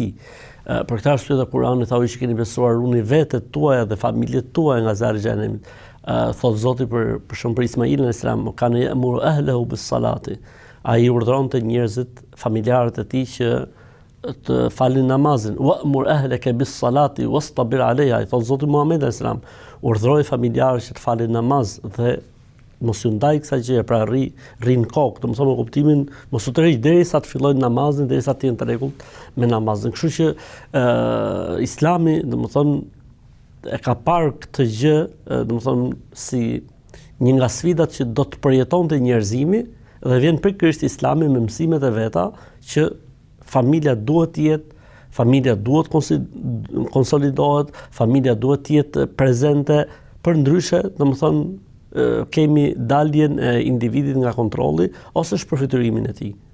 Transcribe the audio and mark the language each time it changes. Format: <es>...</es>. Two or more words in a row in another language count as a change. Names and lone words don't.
<sq>Për këtë arsye dhe Kurani thau që keni besuar runi vetët tuaja dhe familjet tuaja nga zjarri i xhenemit. Thot Zoti për shembull për Ismailin</sq> <ar>عليه السلام، كان يأمر أهله بالصلاة.</ar> <sq>Ai urdhëronte njerëzit, familjarët e tij që të falin namazin.</sq> <ar>وأمر أهلك بالصلاة واصطبر عليها.</ar> <sq>Thot Zoti Muhammed</sq> <ar>عليه السلام,</ar> <sq>urdhëroi familjarët që të falin namaz dhe mos u ndaj kësaj gjëje, pra rrin kokë, domethënë me kuptimin mos u tërheq derisa të fillojnë namazin, derisa të jenë të rregullt me namazin. Kështu që Islami, domethënë e ka parë këtë gjë, domethënë si një nga sfidat që do të përjetonte njerëzimi dhe vjen pikërisht Islami me mësimet e veta që familja duhet të jetë, familja duhet konsolidohet, familja duhet të jetë prezente, përndryshe, domethënë kemi daljen e individit nga kontrolli ose shpërfytyrimin e tij.</sq>